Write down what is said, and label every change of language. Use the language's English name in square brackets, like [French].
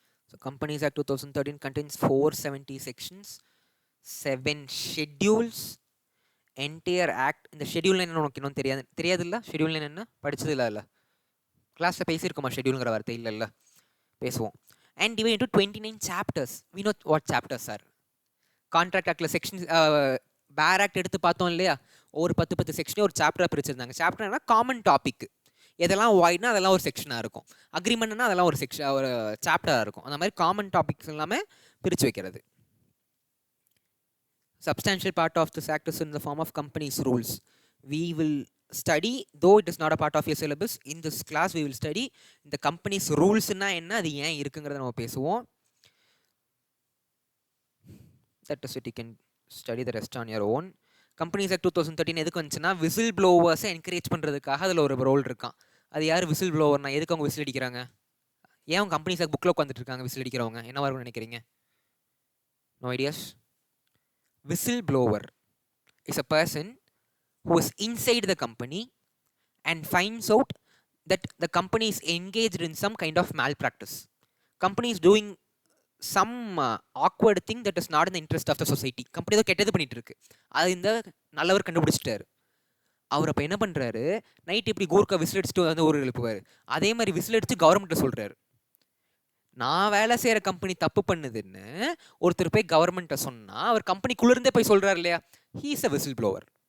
[English] So Companies Act 2013 contains 470 sections, 7 schedules. [Tamil] Entire act, இந்த schedule என்ன உனக்கு இன்னும் தெரியாதுல்ல? ஷெடியூல் என்ன படிச்சது இல்லை கிளாஸில் பேசியிருக்கோமா? ஷெடியூலுங்கிற வார்த்தை இல்லை, பேசுவோம். [English] And divide into 29 chapters. We know what chapters are. [Tamil] Contract ஆக்டில் செக்ஷன்ஸ், பேர் ஆக்ட் எடுத்து பார்த்தோம் இல்லையா, ஒரு 10 செக்ஷனே ஒரு சாப்டராக பிரிச்சிருந்தாங்க. சாப்டர்னா காமன் டாபிக், எதெல்லாம் வாய்ட்னா அதெல்லாம் ஒரு செக்ஷனாக இருக்கும், அக்ரிமெண்ட்னா அதெல்லாம் ஒரு ஒரு சாப்டராக இருக்கும். அந்த மாதிரி காமன் டாபிக்ஸ் எல்லாமே பிரித்து வைக்கிறது. [English] Substantial part of this act is in the form of companies rules. We will study, though it is not a part of your syllabus, in this class we will study the companies rules [Tamil] na enna, adu yen irukungradha nama pesuvom. [English] That is it, you can study the rest on your own. [Tamil] Companies Act 2013 எதுக்கு வந்துச்சுன்னா, whistle ப்ளோவர்ஸை encourage பண்ணுறதுக்காக அதில் ஒரு role இருக்கான். அது யார் whistle ப்ளோவர்னா? எதுக்கு அவங்க விசில் அடிக்கிறாங்க? ஏன் அவங்க கம்பெனிஸ் ஆக்ட் புக்கில் உட்காந்துட்டு இருக்காங்க விசில் அடிக்கிறவங்க? என்னவா இருக்கும்னு நினைக்கிறீங்க? [English] No ideas? Whistleblower is a person who is inside the company and finds out that the company is engaged in some kind of malpractice. Company is doing some awkward thing that is not in the interest of the society. [Tamil] Company ஏதோ கெட்டது பண்ணிட்டு இருக்கு, அது இந்த நல்லவர் கண்டுபிடிச்சிட்டாரு. அவர் அப்போ என்ன பண்ணுறாரு, நைட் இப்படி கூர்க்கா விசில் அடிச்சுட்டு வந்து ஊருக்கு எழுப்புவார். அதே மாதிரி விசில் அடித்து கவர்மெண்ட்டை சொல்கிறாரு, நான் வேலை செய்கிற கம்பெனி தப்பு பண்ணுதுன்னு ஒருத்தர் போய் கவர்மெண்ட்டை சொன்னால் அவர் கம்பெனிக்குள்ளேருந்தே போய் சொல்கிறார் இல்லையா, [English] He is a whistleblower.